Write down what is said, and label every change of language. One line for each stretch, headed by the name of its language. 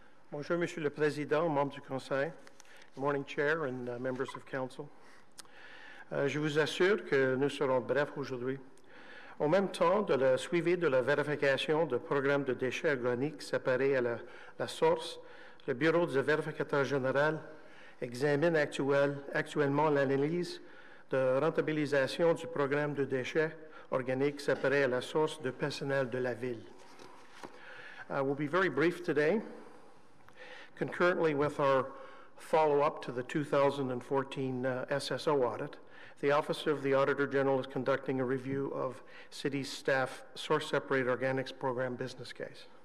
French: Bonjour, Monsieur le Président, membres du Conseil.
English: Good morning, Chair and members of Council.
French: Je vous assure que nous serons brefs aujourd'hui. En même temps, de la suivi de la vérification de programmes de déchets organiques séparés à la source, le Bureau du vérificateur général examine actuellement l'analyse de rentabilisation du programme de déchets organiques séparés à la source de personnel de la ville.
English: I will be very brief today. Concurrently with our follow-up to the 2014 SSO audit, The Office of the Auditor General is conducting a review of City staff source-separated organics program business case.